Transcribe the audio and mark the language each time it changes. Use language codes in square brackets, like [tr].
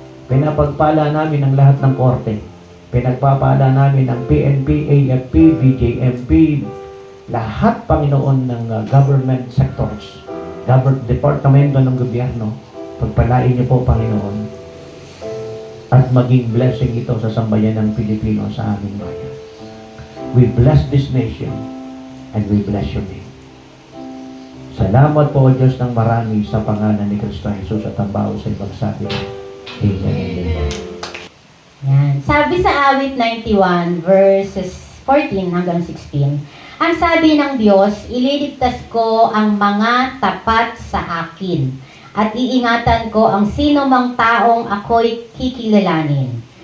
[tl] Pinapagpala namin ang lahat ng korte. Pinagpapala namin ang PNP, AFP, BJMP, lahat, Panginoon, ng [en] government sectors, [tl] departamento ng gobyerno. Pagpalain niyo po, Panginoon, at maging blessing ito sa sambayan ng Pilipino sa aming bayan. [en] We bless this nation and we bless your name. [tl] Salamat po, O Diyos ng marami, sa pangalan ni Kristo Jesus at ang bawat sa ibang sabi. Amen. Amen. Yan. Sabi sa awit 91 verses 14 hanggang 16, ang sabi ng Diyos, ililigtas ko ang mga tapat sa akin at iingatan ko ang sino mang taong ako'y kikilalanin.